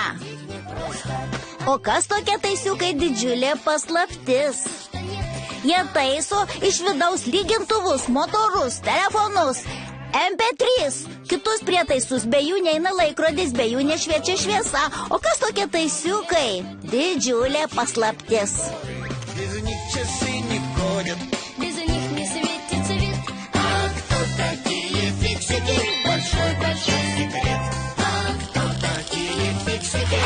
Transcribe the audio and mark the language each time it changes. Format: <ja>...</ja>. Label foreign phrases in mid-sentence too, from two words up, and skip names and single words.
<lt>O kas tokie taisiukai didžiulė paslaptis? Jie taiso iš vidaus lygintuvus, motorus, telefonus, MP3, kitus prietaisus. Be jų neina laikrodis, be jų nešviečia šviesa. O kas tokie taisiukai? Didžiulė paslaptis.</lt> <ru>Без них часы не ходят. Без них не светит свет. А кто такие фиксики? Большой-большой секрет. А кто такие фиксики?</ru>